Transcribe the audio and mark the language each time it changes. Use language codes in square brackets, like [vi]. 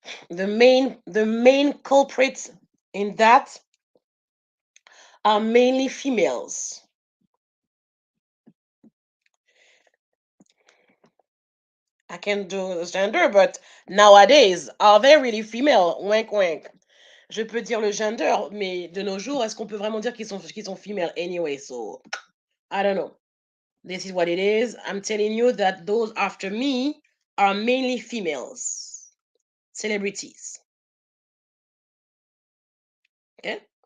[en] The main culprits in that are mainly females. I can't do the gender, but nowadays, are they really female? Wink, wink. [fr] Je peux dire le gender, mais de nos jours, est-ce qu'on peut vraiment dire qu'ils sont [en] female anyway? So, I don't know. This is what it is. I'm telling you that those after me are mainly females, celebrities. Okay?